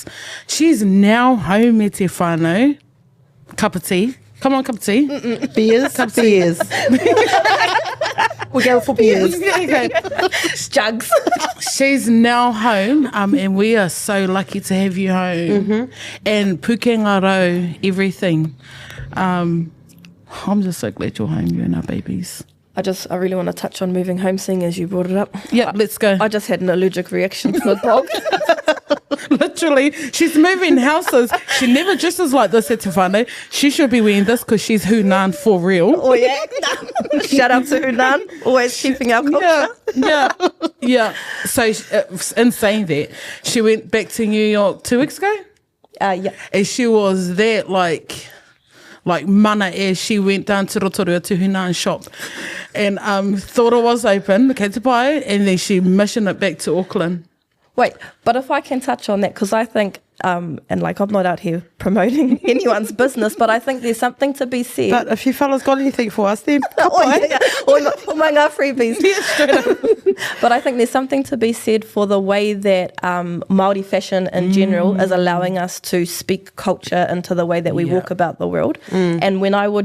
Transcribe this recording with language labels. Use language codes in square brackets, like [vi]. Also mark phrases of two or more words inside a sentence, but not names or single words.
[en] She's now home at Te Whānau. Cup of tea. Come on, cup of tea. Beers? Beers. We're going for beers. Jugs. She's now home, and we are so lucky to have you home. [mi] And pukenga rau, [en] everything. I'm just so glad you're home, you and our babies. I really want to touch on moving home, seeing as you brought it up. Yeah, let's go. I just had an allergic reaction to the dog. Literally, she's moving houses. She never dresses like this at Te Whānau. She should be wearing this because she's Hunan for real. Oh, yeah. Shout out to Hunan, always keeping our culture. Yeah. So, in saying that, she went back to New York 2 weeks ago? Yeah. And she was there like mana as she went down to Rotorua to Hunan shop and thought it was open, [mi] kei te pai, [en] and then she missioned it back to Auckland. Wait, but if I can touch on that, because I think, and like I'm not out here promoting anyone's business, but I think there's something to be said. But if you fellas got anything for us, then or my freebies. But I think there's something to be said for the way that Māori fashion in general is allowing us to speak culture into the way that we walk about the world.